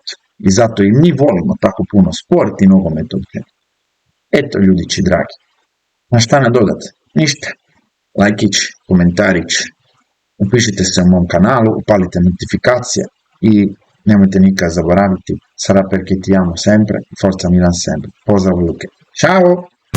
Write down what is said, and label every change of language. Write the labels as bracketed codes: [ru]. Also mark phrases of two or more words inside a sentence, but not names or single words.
[hr] I zato i mi volimo tako puno sport i nogomet. Eto ljudići dragi. Na šta nadodat? Ništa. Lajkić, komentarić, upišite se u mom kanalu, upalite notifikacije i nemojte nikad zaboraviti, [it] sarà perché ti amo sempre, forza Milan sempre. [hr] Pozdrav Luke. Ćao!